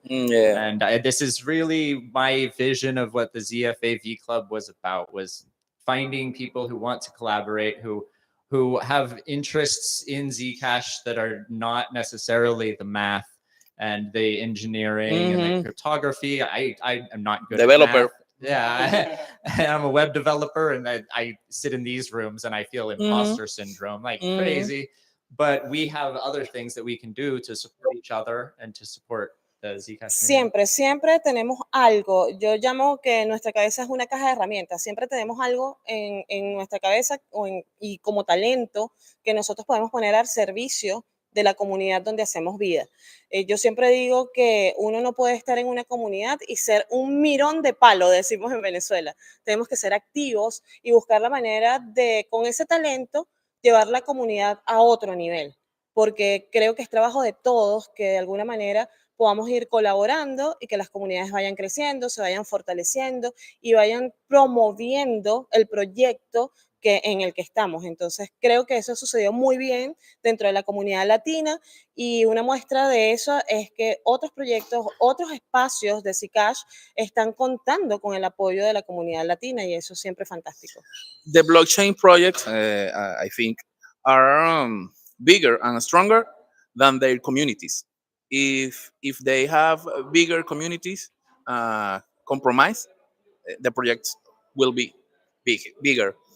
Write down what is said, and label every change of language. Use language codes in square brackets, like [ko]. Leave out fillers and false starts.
[en] And this is really my vision of what the ZFAV Club was about, was finding people who want to collaborate, who have interests in Zcash that are not necessarily the math and the engineering and the cryptography. I am not good Developer. at math. Yeah, I'm a web developer, and I sit in these rooms and I feel imposter syndrome like crazy. But we have other things that we can do to support each other and to support the Zcash. [es] Siempre tenemos algo. Yo llamo que nuestra cabeza es una caja de herramientas. Siempre tenemos algo en nuestra cabeza y como talento que nosotros podemos poner al servicio de la comunidad donde hacemos vida. Yo siempre digo que uno no puede estar en una comunidad y ser un mirón de palo, decimos en Venezuela. Tenemos que ser activos y buscar la manera de, con ese talento, llevar la comunidad a otro nivel. Porque creo que es trabajo de todos que de alguna manera podamos ir colaborando y que las comunidades vayan creciendo, se vayan fortaleciendo y vayan promoviendo el proyecto en el que estamos. Entonces, creo que eso sucedió muy bien dentro de la comunidad latina, y una muestra de eso es que otros proyectos, otros espacios de Zcash están contando con el apoyo de la comunidad latina, y eso siempre es fantástico. [en] The blockchain projects, I think, are bigger and stronger than their communities. If they have bigger communities, compromise, the projects will be bigger.